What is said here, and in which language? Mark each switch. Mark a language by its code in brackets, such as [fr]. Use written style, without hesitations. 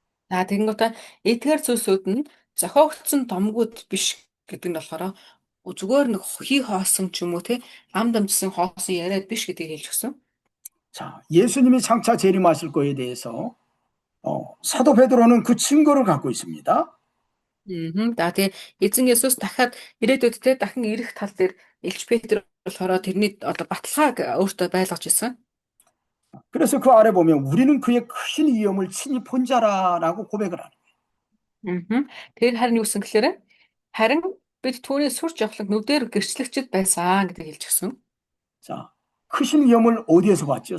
[mn] Тэгэнгүүтээ эдгээр зүйлсүүд нь зохиогдсон домгууд биш гэдэг нь болохоор зүгээр нэг хий хоосон ч юм уу тий ам дамжсан хоосон яриад биш гэдгийг хэлж өгсөн. [ko] 자, 예수님이 장차 재림하실 거에 대해서 사도 베드로는 그 증거를 갖고 있습니다. [mn] Тэгээ эзэн Есүс дахиад ирээдүйд те дахин ирэх тал дээр Илч Петр болохоор тэрний баталгааг өөртөө байлгаж ирсэн. [ko] 그래서 그 아래 보면 우리는 그의 큰 위엄을 친히 본 자라라고 고백을 하는 거예요. [mn] Тэр харин юу гэсэн гэхээр харин бид түүний сүр жавхлаг нүдээр гэрчлэгчд байсан гэдгийг хэлж өгсөн. [ko] 자, 크신 위엄을 어디에서 봤죠?